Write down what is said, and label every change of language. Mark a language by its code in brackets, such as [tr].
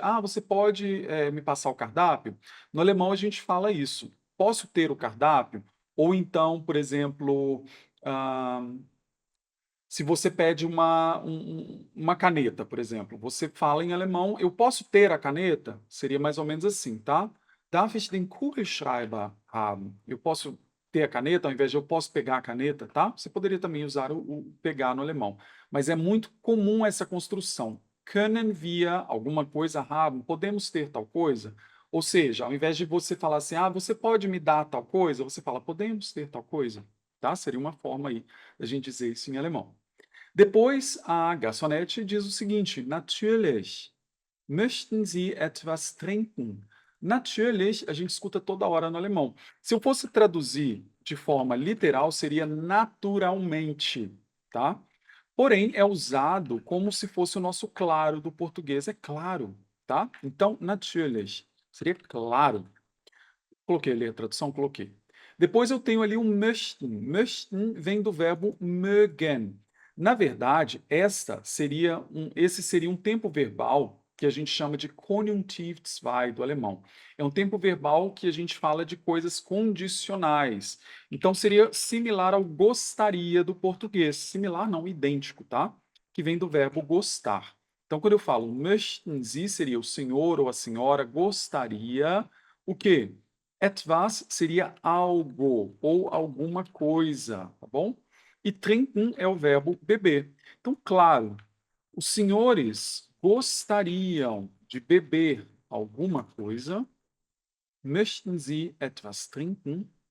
[pt] Ah, você pode me passar o cardápio? No alemão, a gente fala isso. Posso ter o cardápio? Ou então, por exemplo, ah, se você pede uma caneta, por exemplo, você fala em alemão, eu posso ter a caneta? Seria mais ou menos assim, tá? [de] Darf ich den Kugelschreiber haben? [pt] Eu posso ter a caneta, ao invés de eu posso pegar a caneta, tá? Você poderia também usar o pegar no alemão. Mas é muito comum essa construção. [de] Können wir [pt] alguma coisa haben? Podemos ter tal coisa? Ou seja, ao invés de você falar assim, ah, você pode me dar tal coisa? Você fala, podemos ter tal coisa? tá? Seria uma forma aí da gente dizer isso em alemão. Depois, a garçonete diz o seguinte: Natürlich. [de] Möchten Sie etwas trinken? [pt] Natürlich, a gente escuta toda hora no alemão. Se eu fosse traduzir de forma literal, seria naturalmente, tá? Porém, é usado como se fosse o nosso claro do português, é claro, tá? Então, natürlich, seria claro. Coloquei ali a tradução, coloquei. Depois eu tenho ali o möchten. Möchten vem do verbo mögen. Na verdade, esse seria um tempo verbal que a gente chama de Konjunktiv 2 do alemão. É um tempo verbal que a gente fala de coisas condicionais. Então seria similar ao gostaria do português. Similar não, idêntico, tá? Que vem do verbo gostar. Então quando eu falo [de] möchten Sie, [pt] seria o senhor ou a senhora gostaria o quê? Etwas seria algo ou alguma coisa, tá bom? E trinken é o verbo beber. Então, claro, os senhores gostariam de beber alguma coisa. [de] Möchten Sie etwas trinken?